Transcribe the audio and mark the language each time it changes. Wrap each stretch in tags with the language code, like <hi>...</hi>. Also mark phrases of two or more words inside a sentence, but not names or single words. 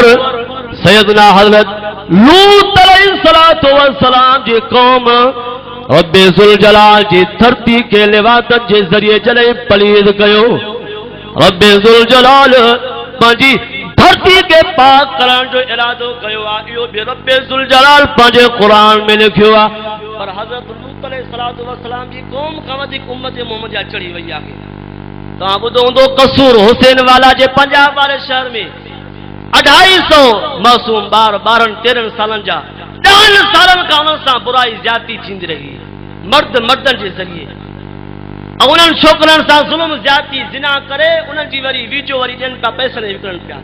<sd>सैयदना हज़रत लूत</sd> <ar>عليه الصلاة والسلام</ar> <sd>जी कौम रब ज़ुल जलाल जी धरती के लिवादत जे ज़रिए जॾहिं पलीद कयो, रब ज़ुल जलाल पंहिंजी धरती के पाक करण जो इरादो कयो आहे। इहो बि रब ज़ुल जलाल पंहिंजे क़ुरान में लिखियो आहे। पर हज़रत लूत</sd> <ar>عليه الصلاة والسلام</ar> <sd>जी कौम खां वधीक उम्मत मोहम्मदिया चढ़ी वई आहे। तव्हां ॿुधो हूंदो कसूर हुसैन वाला जे पंजाब वारे शहर में 250 मासूम ॿार 12-13 सालनि जा 10 सालनि खां उन्हनि सां बुराई ज़्यादती थींदी रही, मर्दनि जे ज़रिए, ऐं उन्हनि छोकिरनि सां ज़ुल्म ज़्यादती ज़िना करे उन्हनि जी वरी वीडियो वरी ॾियनि पिया, पैसनि विकिणनि पिया।</sd>